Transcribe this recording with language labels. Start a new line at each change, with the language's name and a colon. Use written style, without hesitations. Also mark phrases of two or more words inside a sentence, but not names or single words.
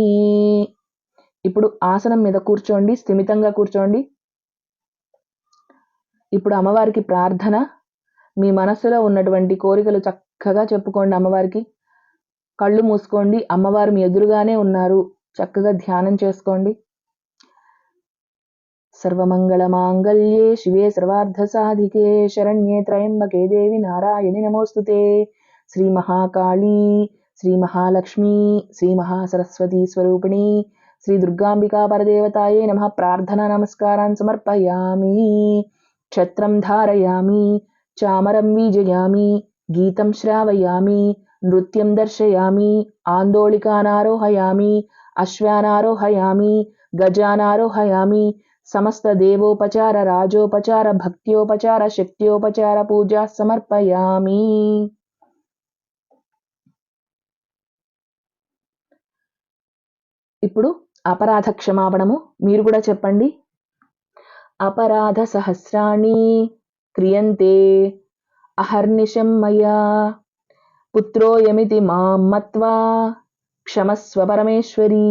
Telugu: ఇప్పుడు ఆసనం మీద కూర్చోండి. స్థిమితంగా కూర్చోండి. ఇప్పుడు అమ్మవారికి ప్రార్థన. మీ మనస్సులో ఉన్నటువంటి కోరికలు చక్కగా చెప్పుకోండి అమ్మవారికి. కళ్ళు మూసుకోండి. అమ్మవారు మీ ఎదురుగానే ఉన్నారు. చక్కగా ధ్యానం చేసుకోండి.
Sanskrit: सर्वमङ्गलमाङ्गल्ये शिवे सर्वार्धसाधिके शरण्ये त्र्यम्बके देवी नारायणि नमोऽस्तुते। श्रीमहाकाली श्रीमहालक्ष्मी श्रीमहासरस्वती स्वरूपिणी श्रीदुर्गाम्बिका परदेवतायै नमः प्रार्थना नमस्कारान् समर्पयामि। छत्रं धारयामि, चामरं वीजयामि, गीतं श्रावयामि, नृत्यं दर्शयामि, आन्दोलिकानारोहयामि, अश्वानारोहयामि, गजानारोहयामि, समस्त देवोपचार राजोपचार भक्त्योपचार शक्त्योपचार पूजा समर्पयामि।
Telugu: ఇప్పుడు అపరాధ క్షమాపణము మీరు కూడా చెప్పండి.
Sanskrit: అపరాధ సహస్రాణి క్రియంతే అహర్నిశం మయా పుత్రోయమితి మాం మత్వా క్షమస్వ పరమేశ్వరీ.